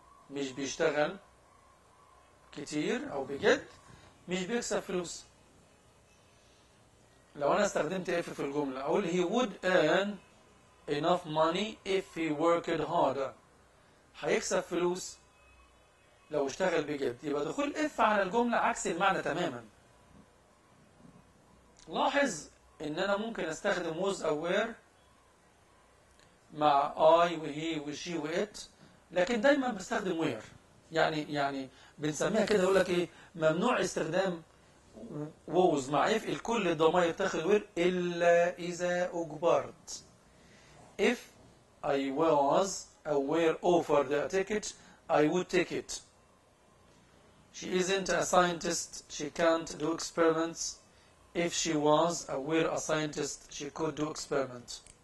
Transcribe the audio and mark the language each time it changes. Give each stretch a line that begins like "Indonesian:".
Arabic: مش بيشتغل كتير أو بجد مش بيكسب فلوس. لو أنا استخدمت if في الجملة أقول
English: he would earn enough money if he worked harder.
Arabic: هيكسب فلوس لو اشتغل بجد. يبقى دخول if على الجملة عكس المعنى تماما. لاحظ إن أنا ممكن أستخدم was أو were مع I وهي وشي وإت، لكن دايما بستخدم were. يعني بنسميها كده يقول لك ايه، ممنوع استخدام was مع if الكل الضمائر تاخد were الا اذا اجبرت.
English: If I was or were offered a ticket I would take it. She isn't a scientist, she can't do experiments. If she was or were a scientist she could do experiments.